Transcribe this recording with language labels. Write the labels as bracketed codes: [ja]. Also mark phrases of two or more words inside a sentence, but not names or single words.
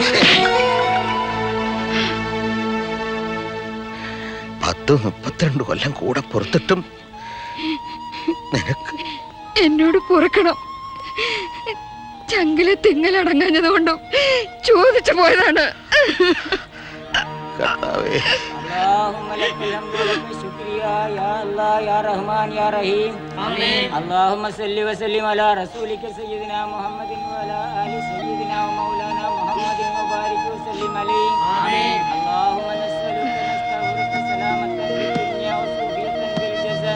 [ml] 32 കൊല്ലം കൂടെ പുറത്തിട്ടും നിനക്ക് എന്നോട് പൊറുക്കണം. ചങ്കിലെ തിങ്ങലടങ്ങാഞ്ഞത് കൊണ്ടും ചോദിച്ചു പോയതാണ്. കർത്താവേ, [ar] اللهم صل وسلم على رسولك سيدنا محمد وعلى آل سيدنا ومولانا محمد وبارك وسلم عليه. آمين. اللهم نسألك نستغفرك سلامة في الدنيا وسوفية في الجسد.